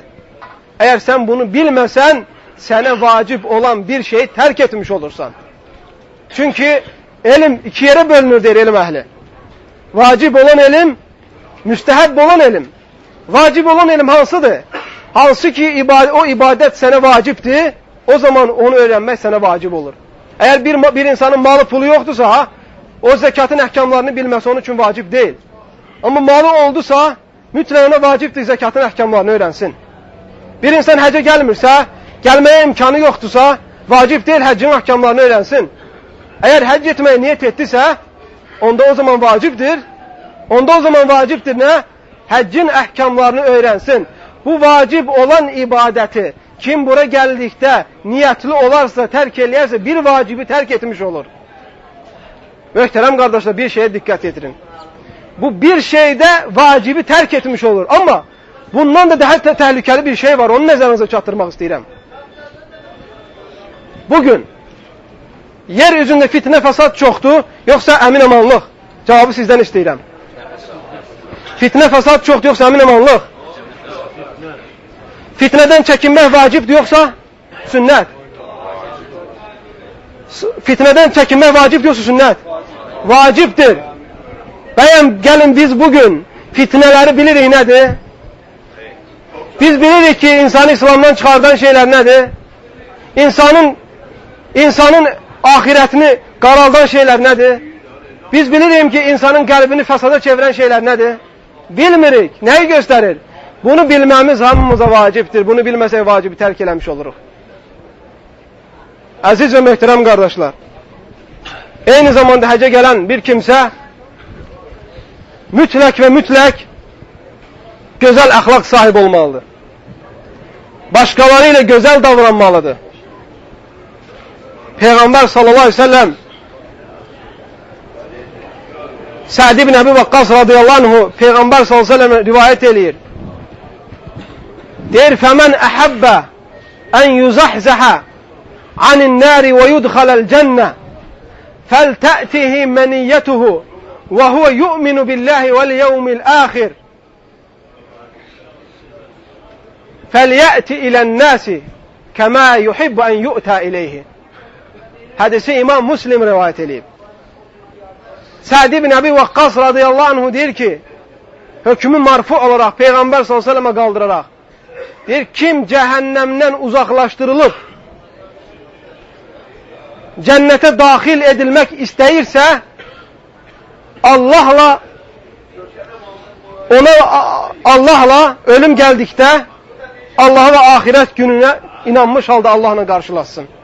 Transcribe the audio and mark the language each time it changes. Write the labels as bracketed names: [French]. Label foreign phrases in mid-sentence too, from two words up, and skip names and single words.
[Azerbaijani] Əgər sən bunu bilməsən, sənə vacib olan bir şeyi tərk etmiş olursan. [Turkish] Çünki elm iki yere bölünür der elm ehli. [Azerbaijani] Vacib olan elm, müstehab olan elm. Vacib olan elm hansıdır? [Turkish] Hansı ki o ibadet sana vaciptir, o zaman onu öğrenmek sana vacib olur. Eğer bir insanın malı pulu yoktursa, o zekatın ehkamlarını bilmesi onun için vacip değil. Ama malı olduysa, mütləq ona vacibdir zekatın ehkamlarını öğrensin. Bir insan həcə gelmirsə, gelmeye imkanı yoktursa, vacib değil həccin ehkamlarını öğrensin. Eğer həcc etmeye niyet ettisə, [Azerbaijani] onda o zaman vacibdir. Onda o zaman vacibdir ne? Həccin əhkamlarını öğrensin. [Turkish] Bu vacib olan ibadeti kim bura geldikdə niyetli olarsa, terk eləyərsə, bir vacibi terk etmiş olur. [Azerbaijani] Möhtərəm qardaşlar, [Turkish] bir şeye dikkat edin. Bu bir şeyde vacibi terk etmiş olur. [Azerbaijani] Ama bundan da daha təhlükəli bir şey var. Onu nəzərinizə çatdırmaq istəyirəm. [Turkish] Bugün yeryüzünde fitne fesat çoktu, yoksa emin amanlıq? Cevabı sizden istəyirəm. Fitne fesat çoktu, yoksa emin amanlıq? Fitneden çekinmək vacibdir, yoksa sünnet? Fitneden çekinmək vacibdir, yoksa sünnet? [Azerbaijani] Vacibdir. Bəyəm, gəlin biz bugün fitneleri bilirik nedir? Biz bilirik ki insanı İslamdan çıkardan şeyler nedir? İnsanın ahiretini qaraldan şeyler nedir? Biz bilirik ki insanın qəlbini fəsada çeviren şeyler nedir? Bilmirik. Neyi gösterir? Bunu bilməmiz hamımıza vacibdir. Bunu bilməsək vacibi tərk eləmiş oluruq. Əziz və möhtərəm qardaşlar, eyni zamanda həcə gələn bir kimsə mütləq və mütləq gözəl əxlaq sahibi olmalıdır. Başqaları ilə gözəl davranmalıdır. [Turkish] Peygamber [Arabic] صلى الله عليه وسلم [Turkish] Sa'd ibn Abi Waqqas [Arabic] رضي الله عنه [Turkish] Peygamber [Arabic] صلى الله عليه وسلم [Turkish] rivayet eləyir. [Arabic] Der فَمَنْ أَحَبَّ أَنْ يُزَحْزَحَ عَنِ النَّارِ وَيُدْخَلَ الْجَنَّةِ فَلْتَأْتِهِ مَنِيَّتُهُ وَهُوَ يُؤْمِنُ بِاللّٰهِ وَالْيَوْمِ الْآخِرِ فَلْيَأْتِ إِلَى النَّاسِ كَمَا يُحِبُّ أَنْ يُؤْتَى إِلَيْهِ. [Turkish] Hadisi İmam Müslim rivayet edeyim. [Azerbaijani] Sa'd ibn Abi Waqqas [Arabic] رضي الله عنه [Azerbaijani] deyir ki, hökmü marfu olaraq Peyğəmbər s.ə.və qaldıraraq, deyir, kim cəhənnəmdən uzaqlaşdırılıb cənnətə daxil edilmək istəyirsə, Allahla ölüm gəldikdə Allah'a və axirət gününə inanmış halda Allahla qarşılaşsın.